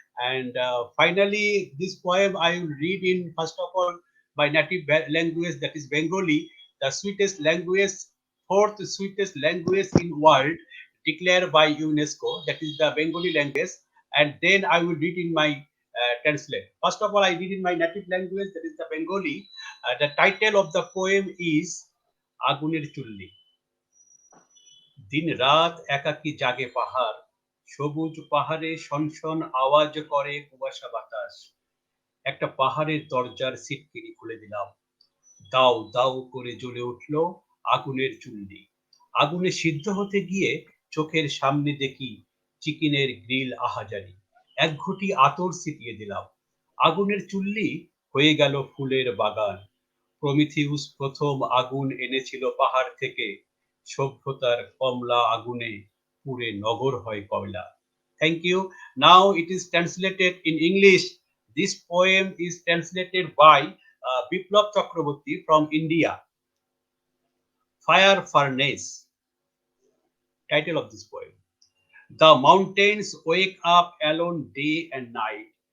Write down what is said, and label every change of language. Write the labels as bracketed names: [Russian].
[English] And finally, this poem I will read in first of all my native language, that is Bengali, the sweetest language, fourth sweetest language in world, declared by UNESCO. That is the Bengali language, and then I will read in my translate. First of all, I read in my native language, that is the Bengali. The title of the poem is Aguner Chulli. [Bangla] দিন রাত একাকী জাগে পাহাড়, সবুজ পাহাড়ে শনশন আওয়াজ করে কুয়াশা বাতাস। একটা পাহাড়ের দরজার সিটকিনি খুলে দিলাম, দাউ দাউ করে জ্বলে উঠল আগুনের চুল্লি। আগুনে সিদ্ধ হতে গিয়ে চোখের সামনে দেখি চিকেনের গ্রিল আহাজারি। এক ঘটি আতর ছিটিয়ে দিলাম, আগুনের চুল্লি হয়ে গেল ফুলের বাগান। প্রমিথিউস প্রথম আগুন এনেছিল পাহাড় থেকে, সভ্যতার কমলা আগুনে পুড়ে নগর হয় কয়লা। [English] Thank you. Now it is translated in English. This poem is translated by Biplab Chakraborty from India. Fire Furnace. Title of this poem. The mountains wake up alone day and night.